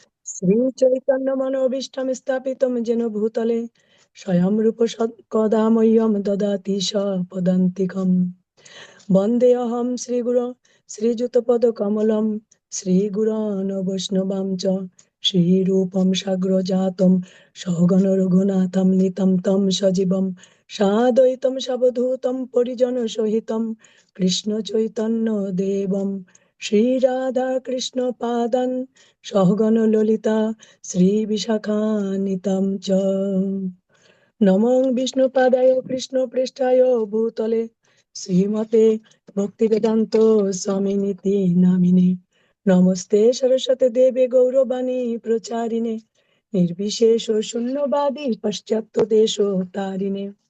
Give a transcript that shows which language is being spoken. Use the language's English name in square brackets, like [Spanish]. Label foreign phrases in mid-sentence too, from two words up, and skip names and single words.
[Sanskrit] শ্রীচৈতন্যমনোভীষ্টং স্থাপিतं যেন ভূতলে স্বয়ং রূপ কদা মह्यं দদাতি স্বপদান্তিকম। বন্দেহম শ্রীগুরো শ্রীযুতপদকমলম শ্রীগুরোন বৈষ্ণবাং চ শ্রীরূপম সাগ্রজাতম সগণ রঘুনাথম নিতম তম সজীবম সাদ্বৈতম সাবধূতম পরিজন সহিতম কৃষ্ণ চৈতন্য দেবম শ্রী রাধা কৃষ্ণ পাদান সহগণ ললিতা শ্রী বিশাখান্বিতাম চ। নমো বিষ্ণুপাদায় কৃষ্ণ পৃষ্ঠায় ভূতলে শ্রীমতে ভক্তিবেদান্ত স্বামিনীতি নামিনে নমস্তে সরস্বতী দেবে গৌরবাণী প্রচারিণে নির্বিশেষ শূন্যবাদী পাশ্চাত্য দেশ তারিণে।